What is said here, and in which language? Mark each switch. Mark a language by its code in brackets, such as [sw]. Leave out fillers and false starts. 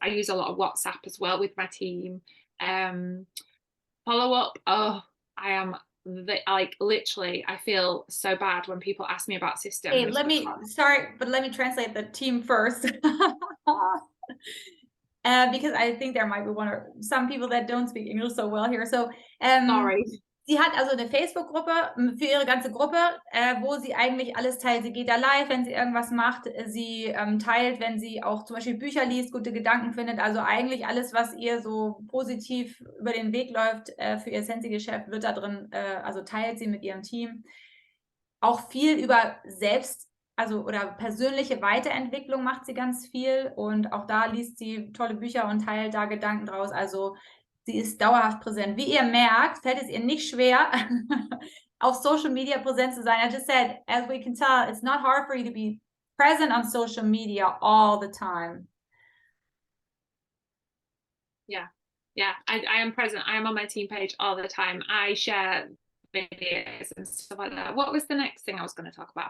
[en] I use a lot of WhatsApp as well with my team. Follow up. Oh, I am literally. I feel so bad when people ask me about systems. Hey, let me translate the team first. Because I think there might be some people that don't speak English so well here. So sorry. [de] Sie hat also eine Facebook-Gruppe für ihre ganze Gruppe, wo sie eigentlich alles teilt. Sie geht da live, wenn sie irgendwas macht. Sie teilt, wenn sie auch zum Beispiel Bücher liest, gute Gedanken findet. Also eigentlich alles, was ihr so positiv über den Weg läuft für ihr Sensi-Geschäft, wird da drin, also teilt sie mit ihrem Team. Auch viel über oder persönliche Weiterentwicklung macht sie ganz viel. Und auch da liest sie tolle Bücher und teilt da Gedanken draus. Also sie ist dauerhaft präsent. Wie ihr merkt, fällt es ihr nicht schwer, auf Social Media präsent zu sein. [en] I just said, as we can tell, it's not hard for you to be present on social media all the time. Yeah, I am present. I am on my team page all the time. I share videos and stuff like that. What was the next thing I was going to talk about?